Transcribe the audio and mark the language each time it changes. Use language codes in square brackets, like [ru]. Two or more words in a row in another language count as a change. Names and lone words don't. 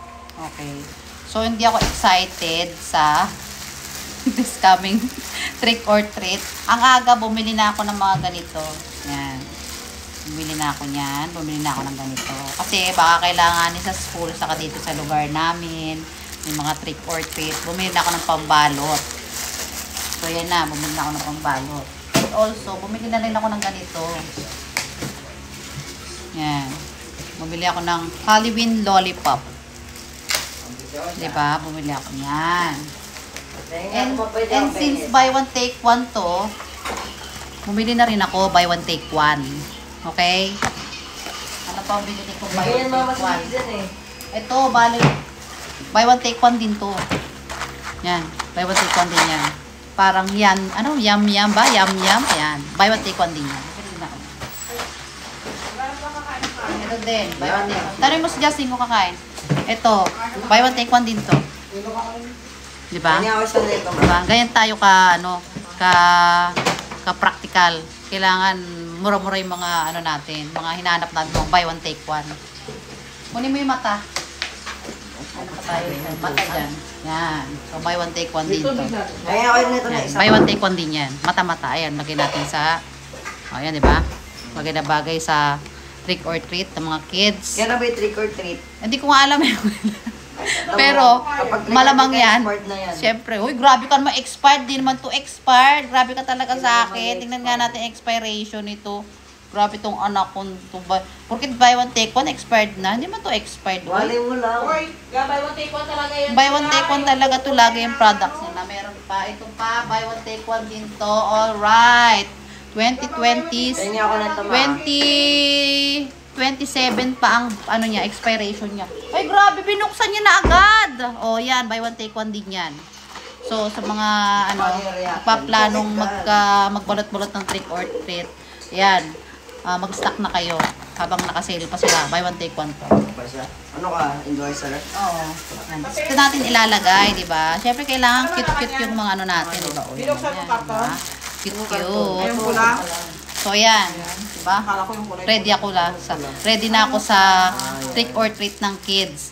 [tl] Okay. So, hindi ako excited sa [en] this coming trick or treat. [tl] Ang aga, bumili na ako ng mga ganito. Yan. Bumili na ako niyan. Bumili na ako ng ganito. Kasi baka kailanganin sa school, saka dito sa lugar namin. May mga [en] trick or treat. [tl] Bumili na ako ng pambalot. So, yan na. Bumili na ako ng pambalot. [en] And also, [tl] bumili na rin ako ng ganito. Yan. Bumili ako ng [en] Halloween lollipop. [tl] Diba? Bumili ako yan. [en] And since buy one take one [tl] to, bumili na rin ako [en] buy one take one. [tl] Okay? Ano pa ang binili ko [en] buy one take one? [tl] Ito, bali. [en] Buy one take one [tl] din to. Yan. [en] Buy one take one [tl] din yan. Parang yan. Ano? Yum yum ba? Yum yum. Yan. [en] Buy one take one [tl] din yan. Ito din. [en] Buy one take one. [tl] Tanong mo si Justin kung kakain. Ito. [en] Buy one take one [tl] din to. Diba? Diba? Ganyan tayo ka, ano, ka-practical. Kailangan mura-mura yung mga, ano natin, mga hinahanap natin, mga [en] buy one, take one. [tl] Kunin mo yung mata. Ano pa tayo? Mata dyan. Yan. So, [en] buy one, take one [tl] din to. Yan. [en] Buy one, take one [tl] din yan. Mata-mata. Ayan, lagay natin sa, ayan, diba? Lagay na bagay sa [en] trick or treat [tl] ng mga kids. Kaya na ba yung [en] trick or treat? [tl] Hindi ko nga alam yun. Pero, malamang yan. Siyempre, uy, grabe ka naman expired. Di naman to expired. Grabe ka talaga sa akin. Tingnan nga natin expiration nito. Grabe tong anak ko. Porkit [en] buy one take one, [tl] expired na. Hindi man to expired. Wali mo lang. Uy, [en] buy one take one [tl] talaga yan. [en] Buy one take one [tl] talaga to. Lagi yung products nila. Meron pa. Ito pa, [en] buy one take one [tl] din to. Alright. 2020, 27 pa ang ano niya, expiration niya. Ay, grabe, binuksan niya na agad. Oh, yan, [en] buy one take one [tl] din yan. So, sa mga ano, paplanong magbalot-balot ng [en] trick or treat, [tl] yan, mag-stock na kayo habang naka-sale pa sila. [en] Buy one take one [tl] po. Ano ka, endorser? Oo. Ito natin ilalagay, di ba? Siyempre, kailangan cute-cute yung mga ano natin, di ba? O, yan, yan, cute-cute. So, yan. Diba? Ready ako ready na ako sa [en] trick or treat [tl] ng kids.